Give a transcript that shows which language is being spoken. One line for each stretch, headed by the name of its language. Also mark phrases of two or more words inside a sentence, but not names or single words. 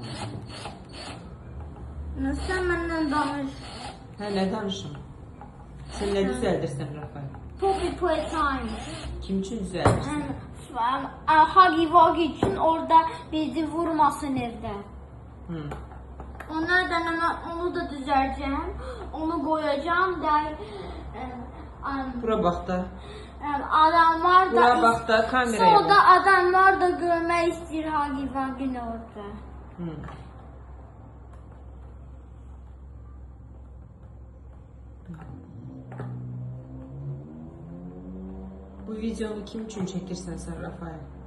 Azerbaijani: Sen benden danış. Hə, nə danışım? Sən nə düzəldirsən, Rafael? Poppy Playtime. Kim üçün düzəldirsən?
Turkish: Huggy Wuggy için orada bizi vurmasın evde. Onlardan ama onu da düzelteceğim. Onu koyacağım da
Azerbaijani: Bura bax da.
Turkish: adamlar da
Azerbaijani: Bura bax da, kameraya sonra bax.
Turkish: adamlar da görmek istiyor Huggy Wuggy'ni orada.
Azerbaijani: Bu videonu kim üçün çəkirsən sən, Rafael?